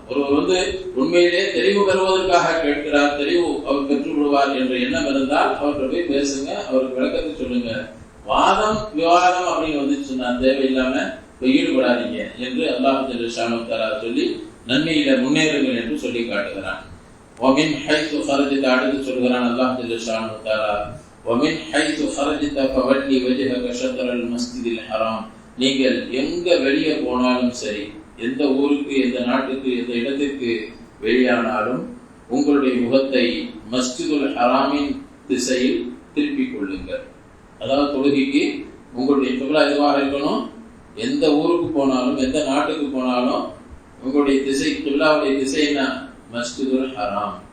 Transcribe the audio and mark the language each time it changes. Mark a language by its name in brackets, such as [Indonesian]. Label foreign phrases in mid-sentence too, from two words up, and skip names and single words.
[Tamil] ஒருவர் உண்மையிலே தெளிவு பெறுவதற்காக கேட்கிறார், தெளிவு அவர் பெற்று விடுவார் என்ற எண்ணம் இருந்தால் அவர்கிட்ட போய் பேசுங்க, அவருக்கு விளக்கத்தை சொல்லுங்க. வாதம் விவாதம் அப்படின்னு சொன்னா தேவையில்லாம ஈடுபடாதீங்க என்று [Arabic] الله جل شأنه تعالى [Tamil] சொல்லி நன்மையில முன்னேறுங்கள் என்று சொல்லி காட்டுகிறான். [Arabic] ومن حيث خرجت [Tamil] அடுத்து சொல்கிறான் [Arabic] الله جل شأنه تعالى, ومن حيث خرجت فولي وجهك شطر المسجد الحرام. [Tamil] நீங்கள் எங்க வெளியே போனாலும் சரி, எந்த ஊருக்கு, எந்த நாட்டுக்கு, எந்த இடத்திற்கு வெளியானாலும் உங்களுடைய முகத்தை மஸ்ஜிதுல் ஹராமின் திசையில் திருப்பிக் கொள்ளுங்கள். அதாவது தொழுகைக்கு உங்களுடைய கிப்லா எதுவாக இருக்கணும், எந்த ஊருக்கு போனாலும் எந்த நாட்டுக்கு போனாலும் உங்களுடைய திசை, கிப்லாவுடைய திசை என்ன, மஸ்ஜிதுல் ஹராம்.